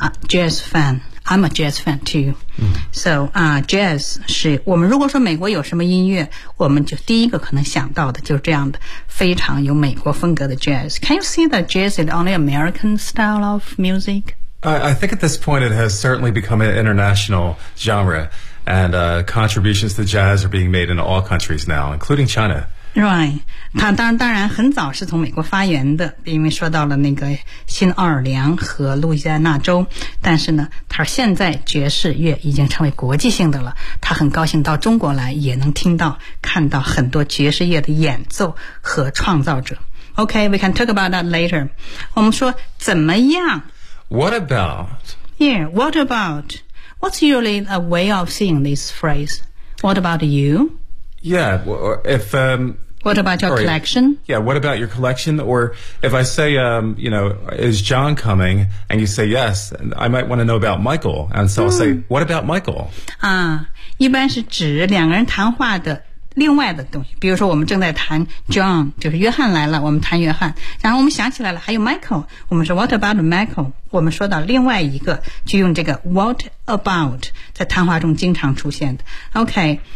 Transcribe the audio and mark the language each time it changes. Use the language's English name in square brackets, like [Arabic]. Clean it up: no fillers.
[English] jazz fan I'm a jazz fan too [Chinese] So jazz 是我们如果说美国有什么音乐我们就第一个可能想到的就是这样的非常有美国风格的 jazz [English] Can you see that jazz is only American style of music? I think at this point it has certainly become an international genre and contributions to jazz are being made in all countries now including China [Chinese] Right, 它当然很早是从美国发源的因为说到了那个新奥尔良和路易斯安那州但是呢它现在爵士乐已经成为国际性的了它很高兴到中国来也能听到看到很多爵士乐的演奏和创造者 [English] Okay, we can talk about that later. [Chinese] 我们说怎么样 [English] What about? Yeah, what about? What's usually a way of saying this phrase? What about you? Yeah, if... What about your collection? Yeah, what about your collection? Or if I say, you know, is John coming? And you say yes, I might want to know about Michael. And so I'll say, what about Michael? [Chinese] 啊、一般是指两个人谈话的另外的东西。比如说我们正在谈 John, 就是约翰来了，我们谈约翰。然后我们想起来了，还有 Michael, 我们说 [English] what about Michael? [Chinese] 我们说到另外一个，就用这个 what about, 在谈话中经常出现的。Okay.